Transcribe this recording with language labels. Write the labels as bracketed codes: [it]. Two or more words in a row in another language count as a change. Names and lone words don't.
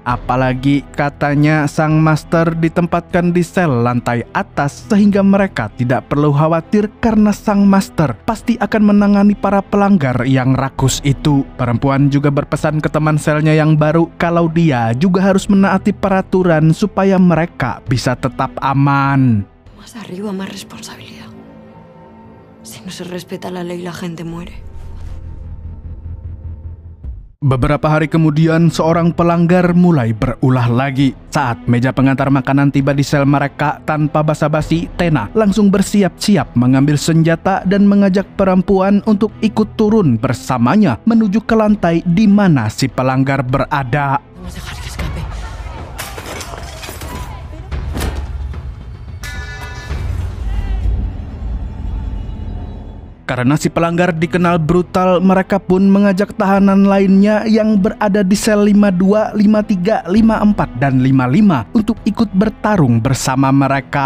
[id] Apalagi katanya sang master ditempatkan di sel lantai atas sehingga mereka tidak perlu khawatir karena sang master pasti akan menangani para pelanggar yang rakus itu. Perempuan juga berpesan ke teman selnya yang baru kalau dia juga harus menaati peraturan supaya mereka bisa tetap aman. [es] Más arriba, más responsabilidad. Si no se respeta la ley, la gente muere. [id] Beberapa hari kemudian, seorang pelanggar mulai berulah lagi. Saat meja pengantar makanan tiba di sel mereka, tanpa basa-basi, Tena langsung bersiap-siap mengambil senjata dan mengajak perempuan untuk ikut turun bersamanya menuju ke lantai di mana si pelanggar berada. [es] Vamos a dejar que escape. [id] Karena si pelanggar dikenal brutal, mereka pun mengajak tahanan lainnya yang berada di sel 52, 53, 54, dan 55 untuk ikut bertarung bersama mereka.